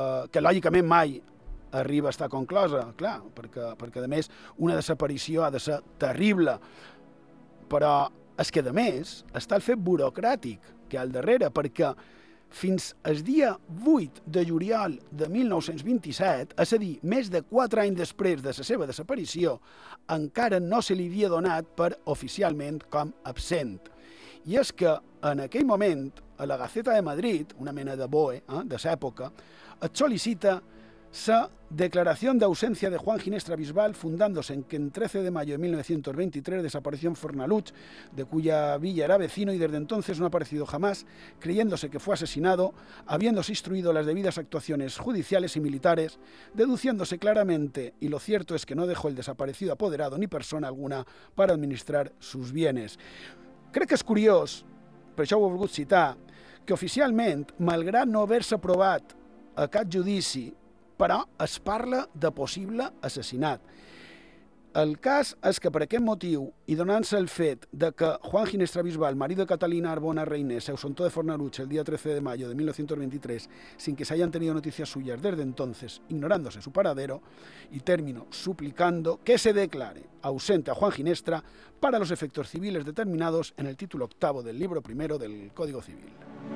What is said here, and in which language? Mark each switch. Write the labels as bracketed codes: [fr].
[ca] que lògicament mai arriba a estar conclosa, clar, perquè a més una desaparició ha de ser terrible, però és que a més està el fet burocràtic que hi ha al darrere, perquè fins al dia 8 de juliol de 1927, és a dir, més de 4 anys després de la seva desaparició, encara no se li havia donat per oficialment com absent. I és que en aquell moment, a la Gaceta de Madrid, una mena de BOE de l'època, et sol·licita la declaració d'ausència de [es] Juan Ginestra Bisbal, fundándose en que el 13 de mayo de 1923 desapareció en Fornalutx, de cuya villa era vecino y desde entonces no ha aparecido jamás, creyéndose que fue asesinado, habiéndose instruido las debidas actuaciones judiciales y militares, deduciéndose claramente, y lo cierto es que no dejó el desaparecido apoderado ni persona alguna para administrar sus bienes. [ca] Crec que és curiós, per això ho he volgut citar, que oficialment, malgrat no haver-se aprovat a cap judici, però es parla de possible assassinat. El cas és que per aquest motiu, i donant-se el fet de que [es] Juan Ginestra Bisbal, marido de Catalina Arbona Reinés, se ausentó de Fornalutx el dia 13 de mayo de 1923, sin que se hayan tenido noticias suyas desde entonces, ignorándose su paradero, y termino suplicando que se declare ausente a Juan Ginestra para los efectos civiles determinados en el título octavo del libro primero del Código Civil.